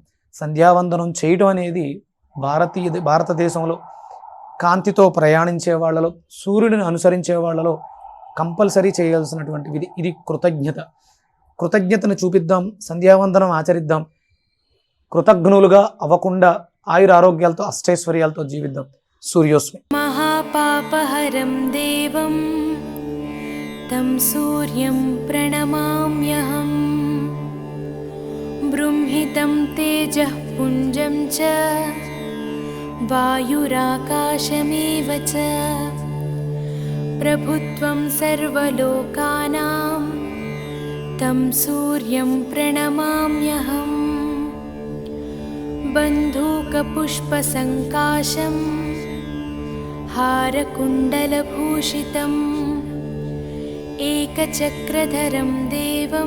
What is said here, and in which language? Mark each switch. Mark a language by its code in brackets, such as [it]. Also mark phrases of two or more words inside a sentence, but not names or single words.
[te] సంధ్యావందనం చేయడం అనేది భారతదేశంలో కాంతితో ప్రయాణించే వాళ్ళలో, సూర్యుడిని అనుసరించే వాళ్ళలో కంపల్సరీ చేయాల్సినటువంటి విధి. ఇది కృతజ్ఞతను చూపిద్దాం, సంధ్యావందనం ఆచరిద్దాం, కృతజ్ఞులుగా అవ్వకుండా ఆయురారోగ్యాలతో అష్టైశ్వర్యాలతో జీవిద్దాం. సూర్యోస్మి. [sa] महापापहरं देवं तं सूर्यं प्रणमाम्यहं बृंहितं तेजः पुञ्जं च वायुराकाशमेव च प्रभुत्वं सर्वलोकानां तं सूर्यं प्रणमाम्यहं बन्धूकपुष्पसङ्काशं हारकुण्डलभूषितम् एकचक्रधरं देवम्